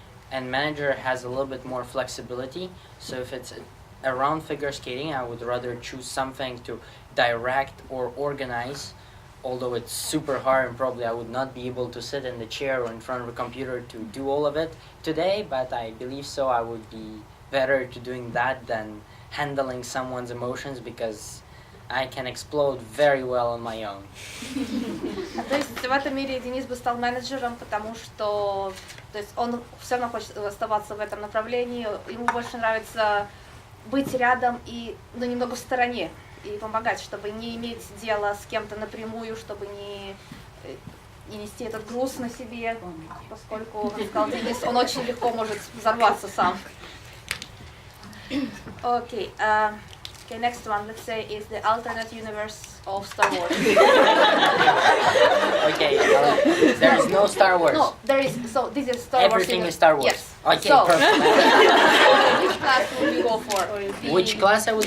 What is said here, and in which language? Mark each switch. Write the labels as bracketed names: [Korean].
[English] And manager has a little bit more flexibility, so if it's around figure skating, I would rather choose something to direct or organize, although it's super hard and probably I would not be able to sit in the chair or in front of a computer to do all of it today, but I believe so I would be better to doing that than handling someone's emotions, because I can explode very well on my own. [Russian] То есть в этом мире Денис бы стал менеджером, потому что то есть он все равно хочет оставаться в этом направлении, ему больше нравится быть рядом и немного в стороне и помогать, чтобы не иметь дела с кем-то напрямую, чтобы не нести этот груз на себе, поскольку, как сказал Денис, он очень легко может взорваться сам. Okay, [English] Okay, next one, let's say, is the alternate universe of Star Wars. Okay, there is no Star Wars. No, there is. So this is Star Wars. Everything is Star Wars. Yes. Okay, So, perfect. which class would you go for? Which class I would